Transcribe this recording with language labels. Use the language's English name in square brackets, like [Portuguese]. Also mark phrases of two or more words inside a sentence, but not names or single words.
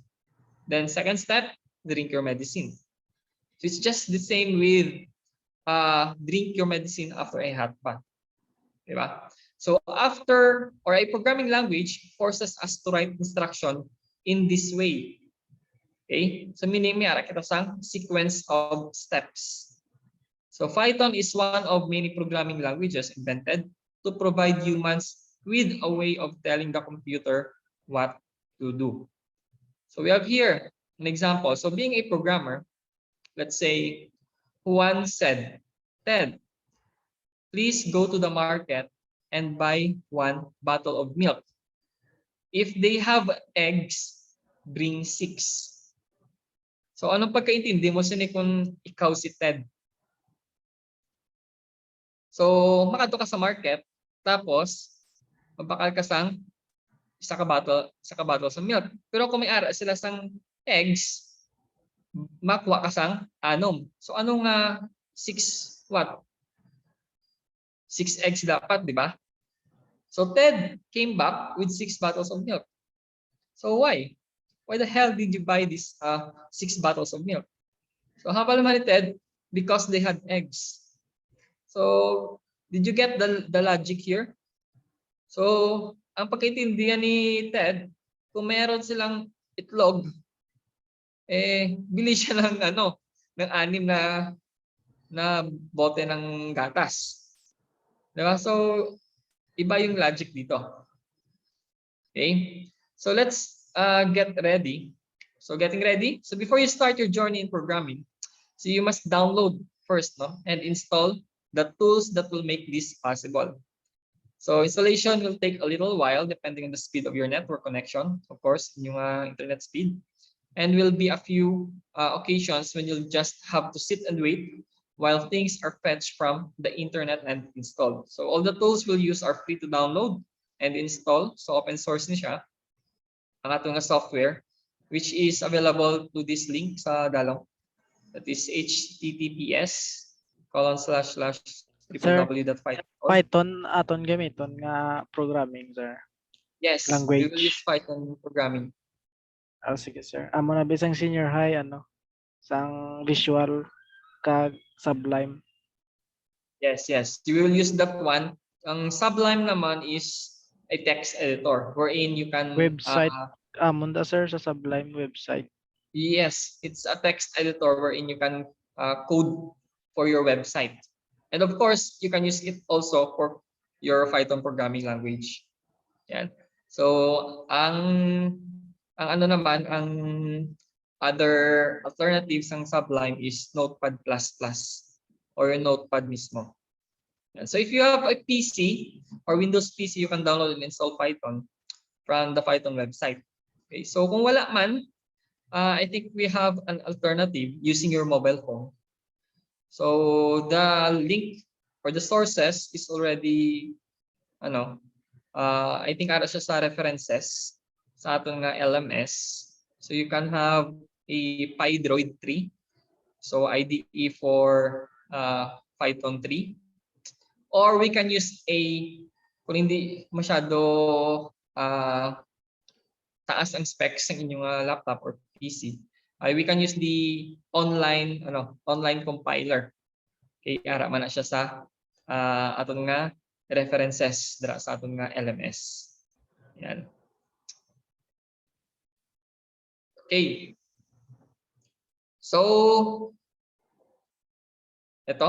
[English] Then second step, drink your medicine. So it's just the same with drink your medicine after a hot bath. Diba? So after, or a programming language forces us to write instruction in this way. Okay? So meaning [Hiligaynon] may ara kita sang [English] sequence of steps. So Python is one of many programming languages invented to provide humans with a way of telling the computer what to do. So we have here an example. So being a programmer, let's say Juan said, Ted, please go to the market and buy 1 bottle of milk. If they have eggs, bring 6. [Hiligaynon] So anong pagkaintindi mo sini kung ikaw si Ted? So makadto ka sa market, tapos mabakal ka sang isa ka bottle sa milk. Pero kung may ara sila sang eggs, makuha ka sang 6. [Filipino] So anong 6 what? 6 eggs dapat, di ba? [English] So Ted came back with 6 bottles of milk. So why? Why the hell did you buy these 6 bottles of milk? [Hiligaynon] So haba naman ni Ted, [English] because they had eggs. So did you get the logic here? [Filipino] So ang pagkaintindihan ni Ted, kung meron silang itlog, bili siya ng ng 6 na bote ng gatas. Diba? So iba yung logic dito. [English] Okay? So let's get ready. So getting ready. So before you start your journey in programming, so you must download first, and install the tools that will make this possible. So installation will take a little while depending on the speed of your network connection, of course, yung internet speed. And will be a few occasions when you'll just have to sit and wait while things are fetched from the internet and installed. So all the tools we'll use are free to download and install. So open source [Hiligaynon] ni siya ang atong [English] software, which is available to this link [Hiligaynon] sa dalong. [English] That is https://www.python. [Hiligaynon] Python aton gamiton nga programming, sir. [English] Yes, we will use Language. Python programming. [Hiligaynon] Sige, sir. Amo na bisang senior high sang visual kag Sublime. [English] Yes. You will use that one. Ang Sublime naman is a text editor wherein you can Website. [Hiligaynon] Amo da, sir, sa Sublime website. [English] Yes, it's a text editor wherein you can code for your website. And of course, you can use it also for your Python programming language. Yan. So, ang ang other alternatives ng Sublime is Notepad++ or Notepad mismo. Yan. So if you have a PC or Windows PC, you can download and install Python from the Python website. [Hiligaynon] Okay, so kung wala man, [English] I think we have an alternative using your mobile phone. So the link or the sources is already I think [Hiligaynon] ara siya sa [English] references [Hiligaynon] sa aton nga [English] LMS. So you can have a PyDroid 3. So IDE for Python 3. Or we can use [Filipino] kung hindi masyado taas ang [English] specs [Filipino] ng inyong [English] laptop or PC, we can use the online compiler. [Hiligaynon] Okay, ara man na siya sa aton nga references dira sa aton nga LMS. [English] Yan. Okay. [Filipino] So ito.